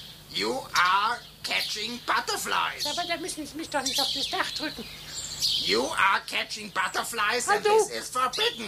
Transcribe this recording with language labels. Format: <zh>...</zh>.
<en>You are catching butterflies!</en> <de>Aber da müssen Sie mich doch nicht auf das Dach drücken!</de> <en>You are catching butterflies and this is forbidden!</en>